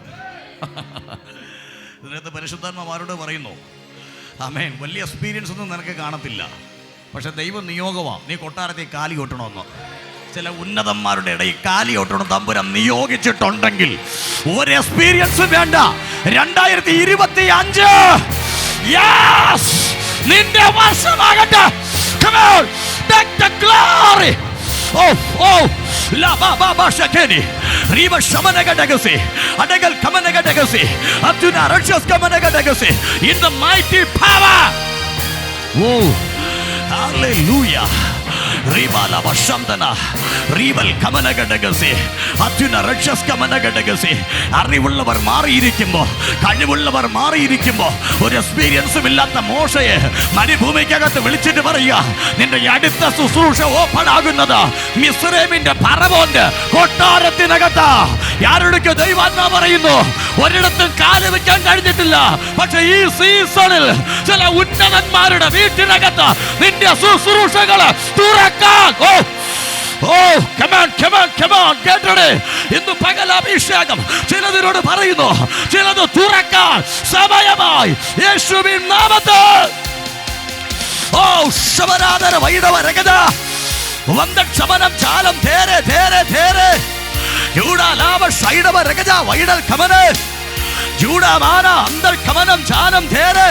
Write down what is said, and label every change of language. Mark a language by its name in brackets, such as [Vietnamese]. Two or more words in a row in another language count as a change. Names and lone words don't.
[Malayalam] ഇതിനകത്ത് പരിശുദ്ധാത്മാരോട് പറയുന്നു, ആമേൻ, വലിയ എക്സ്പീരിയൻസ് ഒന്നും നിനക്ക് കാണത്തില്ല, പക്ഷെ ദൈവം നിയോഗമാണ് നീ കൊട്ടാരത്തിൽ കാലി കൊട്ടണമെന്ന്. ചില ഉന്നതന്മാരുടെ ഇടയിൽ കാലി കൊട്ടണം തമ്പുരാൻ നിയോഗിച്ചിട്ടുണ്ടെങ്കിൽ ഒരു എക്സ്പീരിയൻസും വേണ്ട. 2025 നിന്റെ വർഷമാകട്ടെ. [English] Come on, take the glory. Oh, oh, la ba ba ba shakeni, riba shamanaga dagasi, adagal kamanaga dagasi, atuna rakshas kamanaga dagasi, in the mighty power. Oh, hallelujah. Riba la bashamdana, ribal kamanaga dagasi, atuna rakshas kamanaga dagasi. [Malayalam] അറിവുള്ളവർ മാറിയിരിക്കുമ്പോൾ, കഴിവുള്ളവർ മാറിയിരിക്കുമ്പോൾ ഒരു എക്സ്പീരിയൻസും ഇല്ലാത്ത മോശയെ മരുഭൂമിക്കകത്ത് വിളിച്ചിട്ട് പറയുക, നിന്റെ അടുത്ത ശുശ്രൂഷ ഓപ്പൺ ആകുന്നത് മിസ്രൈമിന്റെ ഫറവോന്റെ കൊട്ടാരത്തിനകത്താ. ആരോടൊക്കെ ദൈവാത്മാ പറയുന്നു, ഒരിടത്തും കാല് വെക്കാൻ കഴിഞ്ഞിട്ടില്ല, പക്ഷെ ഈ സീസണിൽ ചില ഉന്നതന്മാരുടെ വീട്ടിനകത്ത് നിന്റെ ശുശ്രൂഷകള് തുറക്കാൻ. [English] Oh, come on, come on, come on, get ready. [Malayalam] ഇന്ന് പകൽ അഭിഷേകം ചിലതിനോട് പറയുന്നു, ചിലത് തുറക്കാൻ സമയമായി യേശുവിൻ നാമത്തിൽ. ഓ ശബരാധന വൈഡവരകത വന്ദ ക്ഷമനം ചാലം തേരെ തേരെ തേരെ ജൂഡാ ലാഭ ഷൈഡവരകത വൈഡൽ കമനെ ജൂഡാ മാന അന്തർ കമനം ചാലം തേരെ.